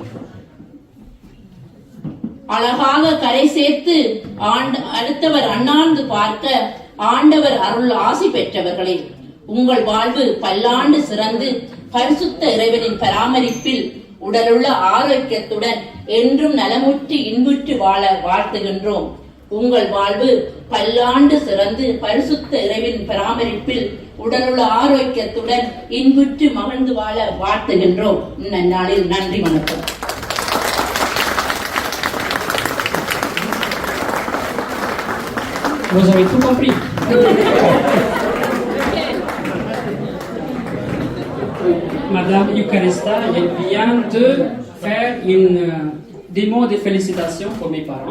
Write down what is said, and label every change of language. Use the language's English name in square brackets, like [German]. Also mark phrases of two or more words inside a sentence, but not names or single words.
[Tamil] ஆசி பெற்றவர்களே, உங்கள் வாழ்வு பல்லாண்டு சிறந்து பரிசுத்த இறைவனின் பராமரிப்பில் உடலுள்ள ஆரோக்கியத்துடன் என்றும் நலமுற்று இன்புற்று வாழ வாழ்த்துகின்றோம். உங்கள் வாழ்வு பல்லாண்டு சிறந்து பரிசுத்த இறைவனின் பராமரிப்பில் உடலுள்ள ஆரோக்கியத்துடன் இன்புற்று மகிழ்ந்து வாழ வாழ்த்துகின்றோம். இந்நாளில் நன்றி, வணக்கம். [French] Vous avez tout compris. Madame Eucharista, elle vient de faire des mots de félicitations pour mes parents.